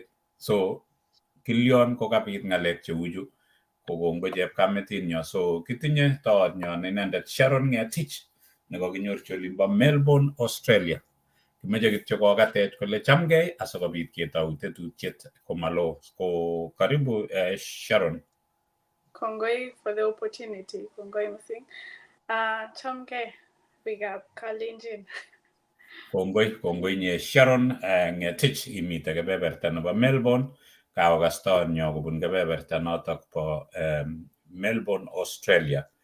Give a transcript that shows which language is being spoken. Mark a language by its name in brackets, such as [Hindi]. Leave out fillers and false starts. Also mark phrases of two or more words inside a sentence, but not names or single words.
[Kalenjin] So kilyon kokabit ng'alek cheu chu kokongoi chepkametinyo. So kitinye toonyo inendet Sharon Ngetich nekakinyorchi olimbo Melbourne, Australia. Kimeche kityo kokatech kole chamgei asikobit ketou tetutiet komalo. Ko karibu Sharon. [English] Kongoi for the opportunity. [Kalenjin] Kongoi missing. Chamgei biikab Kalenjin. Kongoi nye Sharon Ngetich imite kebeberta nebo Melbourne. Kaokas toonyo kobun kebeberta notok bo Melbourne, Australia.